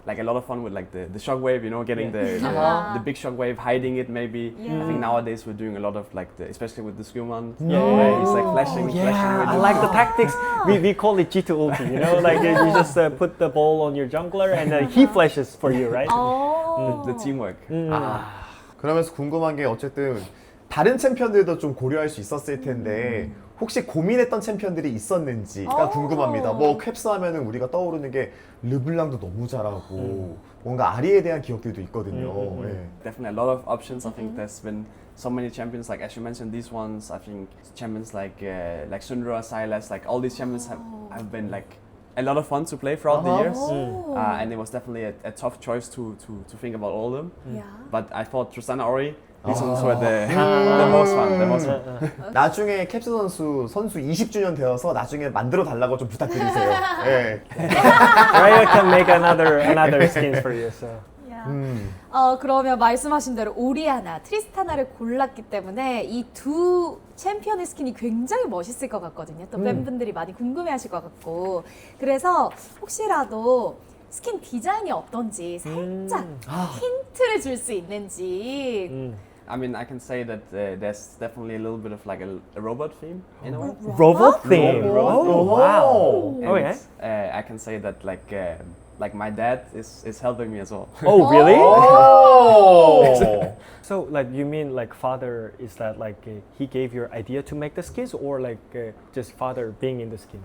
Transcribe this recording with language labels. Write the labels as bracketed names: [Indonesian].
[English] Like a lot of fun with like the shockwave, getting the big shockwave, hiding it maybe. I think nowadays we're doing a lot of like especially with the Skuman, where he's like flashing. Flashing I like the tactics. We call it G2 ulti, like you just put the ball on your jungler and he flashes for you, right? the teamwork. [Korean] 그러면서 궁금한 게 어쨌든 다른 챔피언들도 좀 고려할 수 있었을 텐데 혹시 고민했던 챔피언들이 있었는지가 궁금합니다. 뭐 캡스 하면은 우리가 떠오르는 게 르블랑도 너무 잘하고 뭔가 아리에 대한 기억들도 있거든요. 예. [English] Definitely a lot of options. I think there's been so many champions, like as you mentioned, these ones. I think champions like Syndra, Sylas, like all these champions have been like a lot of fun to play throughout the years, and it was definitely a tough choice to think about all of them. Yeah. But I thought Tristana Ori, these ones were the most fun. The most fun. [Korean] 나중에 캡스 선수 20주년 되어서 나중에 만들어 달라고 좀 부탁드리세요. 예. [English] Riot can make another skins for you. So. [Korean] 그러면 말씀하신 대로 오리아나, 트리스타나를 골랐기 때문에 이 두 챔피언의 스킨이 굉장히 멋있을 것 같거든요. 또 팬분들이 많이 궁금해하실 것 같고 그래서 혹시라도 스킨 디자인이 어떤지 살짝 힌트를 줄 수 있는지. [English] I mean, I can say that there's definitely a little bit of like a robot theme in a way. Robot theme. Oh, wow. And, Oh yeah. I can say that like my dad is helping me as well. Oh really? [Korean] 오! [English] So like you mean like father is that like he gave your idea to make the skins or like just father being in the skin?